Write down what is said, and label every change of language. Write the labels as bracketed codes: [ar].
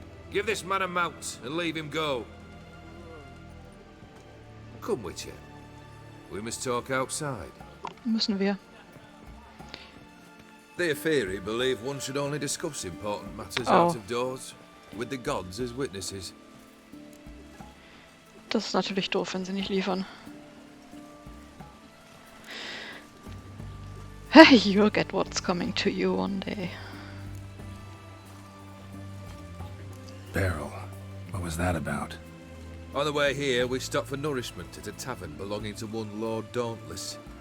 [en] Give this man a mount and leave him go. Come, Witcher. We must talk outside. [de] Müssen wir. [en] The Apheri believe one should only discuss important matters Oh. out of doors, with the gods as witnesses. [de] Das ist natürlich doof, wenn sie nicht liefern. [en] Hey, you'll get what's coming to you one day. Barrel. What was that about? On the way here, we stopped for nourishment at a tavern belonging to one Lord Dauntless.